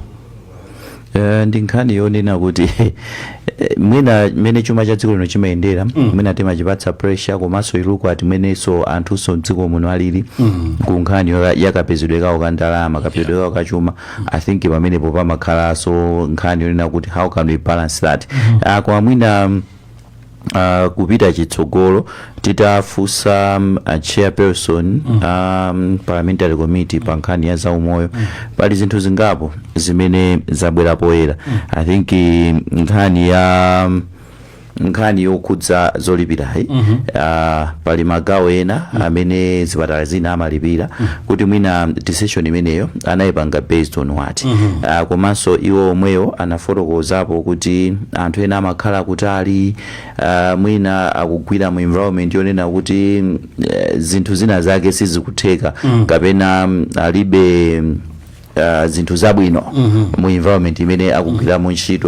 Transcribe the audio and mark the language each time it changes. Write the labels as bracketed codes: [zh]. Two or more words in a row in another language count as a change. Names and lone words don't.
[ny] Ndi nkhani yonena kuti mwina mmene chuma cha dziko lino chimayendera mwina timachipatsa pressure komanso iluku ati mwenenso anthuso mdziko muno alili ku nkhani yakapezedwe kawo ka ndalama kapezedwe kawo ka chuma. [en] I think [ny] pamenepo pamakhalanso nkhani yonena kuti [en] how can we balance that. [ny] Kwa mwina kupita chitsogolo titafunsa [en] chairperson parliamentary committee [ny] pa nkhani ya zaumoyo pali zinthu zingapo zimene zabwera poyera. [en] I think [ny] nkhani yokhudza zolipirayi pali magawo ena amene zipatala zina amalipira kuti mwina decision imeneyo anayipanga [en] based on what. [ny] Komanso iwo omweyo anafotokozapo kuti anthu ena amakhala kutali mwina akugwira mu environment yonena kuti zinthu zina zake sizikutheka kapena alibe zinthu zabwino mu environment imene akugwiramo ntchito.